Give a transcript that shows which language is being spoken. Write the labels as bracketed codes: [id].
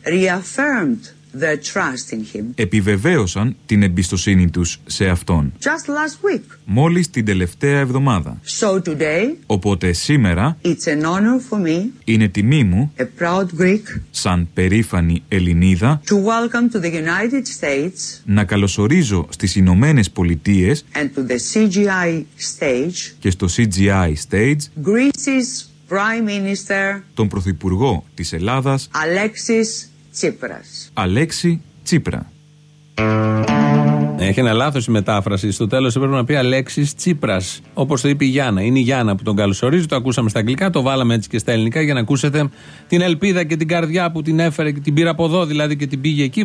[en] reaffirmed their trust in him, [el] επιβεβαίωσαν την εμπιστοσύνη τους σε αυτόν [en] just last week, [el] μόλις την τελευταία εβδομάδα. [en] So today, [el] οπότε σήμερα [en] it's an honor for me, [el] είναι τιμή μου, [en] a proud Greek, [el] σαν περήφανη Ελληνίδα, [en] to welcome to the United States, [el] να καλωσορίζω στις Ηνωμένες Πολιτείες [en] and to the CGI stage, [el] και στο CGI stage [en] Greece's Prime Minister, [el] τον Πρωθυπουργό της Ελλάδας [en] Alexis Τσίπρας. [el] Αλέξη Τσίπρα. Έχει ένα λάθος η μετάφραση. Στο τέλος έπρεπε να πει Αλέξης Τσίπρας, όπως το είπε η Γιάννα. Είναι η Γιάννα που τον καλωσορίζει. Το ακούσαμε στα αγγλικά, το βάλαμε έτσι και στα ελληνικά για να ακούσετε την ελπίδα και την καρδιά που την έφερε και την πήρε από εδώ δηλαδή και την πήγε εκεί.